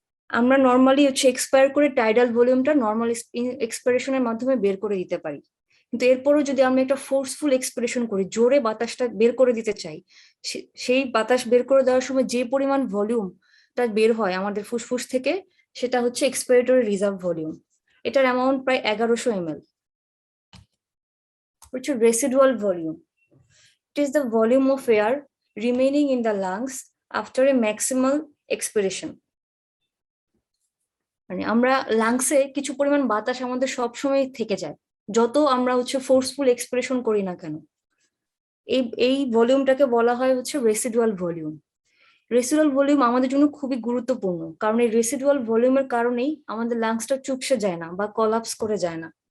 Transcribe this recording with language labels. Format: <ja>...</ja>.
<bn>আমরা নর্মালি হচ্ছে এক্সপায়ার করে টাইডাল ভলিউমটা নর্মাল এক্সপিরেশনের মাধ্যমে বের করে দিতে পারি, কিন্তু এরপরও যদি আমরা একটা ফোর্সফুল এক্সপিরেশন করি, জোরে বাতাসটা বের করে দিতে চাই, সেই বাতাস বের করে দেওয়ার সময় যে পরিমাণ ভলিউমটা বের হয় আমাদের ফুসফুস থেকে সেটা হচ্ছে এক্সপিরেটরি রিজার্ভ ভলিউম। এটার অ্যামাউন্ট প্রায় 1100 ml। হচ্ছে residual volume.</bn> <en>It is the volume of air remaining in the lungs after a maximal expiration.</en> <bn>মানে আমরা লাংসে কিছু পরিমাণ বাতাস আমাদের সবসময় থেকে যায়, যত আমরা হচ্ছে ফোর্সফুল এক্সপ্রেশন করি না কেন। এই ভলিউমটাকে বলা হয় হচ্ছে রেসিডুয়াল ভলিউম। রেসিডুয়াল ভলিউম আমাদের জন্য খুবই গুরুত্বপূর্ণ, কারণ এই রেসিডুয়াল ভলিউমের কারণেই আমাদের লাংসটা চুপসে যায় না বা কলাপস করে যায় না।</bn>